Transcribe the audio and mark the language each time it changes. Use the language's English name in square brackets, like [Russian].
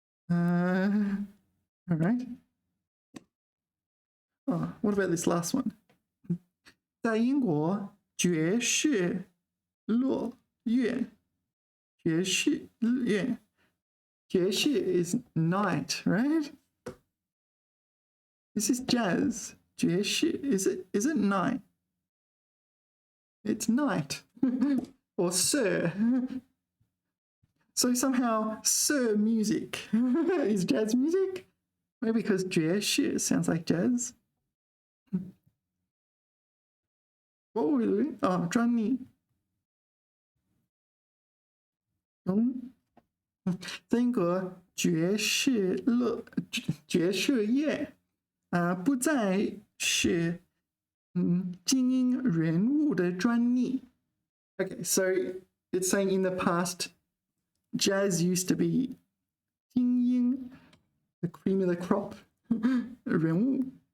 [English] All right. Oh, what about this last one? [Chinese] 在英国爵士乐乐，爵士乐，爵士 [English] is night, right? This is jazz. 爵士 is it night? It's night. Or sir. So somehow sir music is jazz music? Maybe because 爵士 sounds like jazz. What were we doing? Oh, 专利。 [Chinese] 在英国爵士乐不再是精英人物的专利。 [English] Okay, so it's saying in the past, jazz used to be 精英, the cream of the crop, 人物.